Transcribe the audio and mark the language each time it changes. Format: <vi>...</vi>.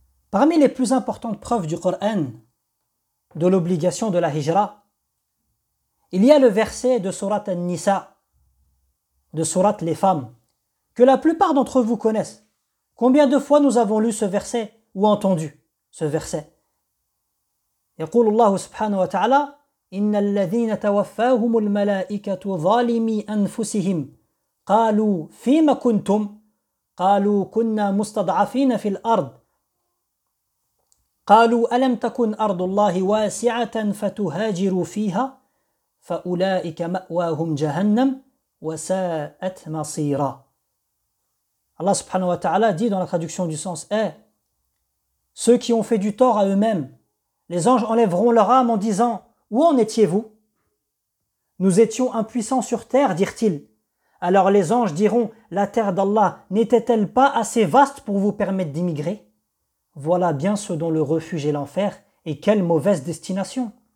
<fr>Parmi les plus importantes preuves du Coran de l'obligation de la hijra, il y a le verset de Sourate An-Nisa, de Sourate les femmes, que la plupart d'entre vous connaissent. Combien de fois nous avons lu ce verset ou entendu ce verset ?</fr> <ar>يقول الله سبحانه وتعالى إن الذين توفاهم الملائكة ظالمي أنفسهم قالوا فيما كنتم قالوا كنا مستضعفين في الأرض قالوا ألم تكن أرض الله واسعة فتهاجروا فيها فأولئك مأواهم جهنم وساءت مصيرا.</ar> <fr>Allah subhanahu wa ta'ala dit dans la traduction du sens ceux qui ont fait du tort à eux-mêmes, les anges enlèveront leur âme en disant « Où en étiez-vous ? » « Nous étions impuissants sur terre, » dirent-ils. Alors les anges diront « La terre d'Allah n'était-elle pas assez vaste pour vous permettre d'immigrer ? » Voilà bien ce dont le refuge est l'enfer et quelle mauvaise destination.</fr>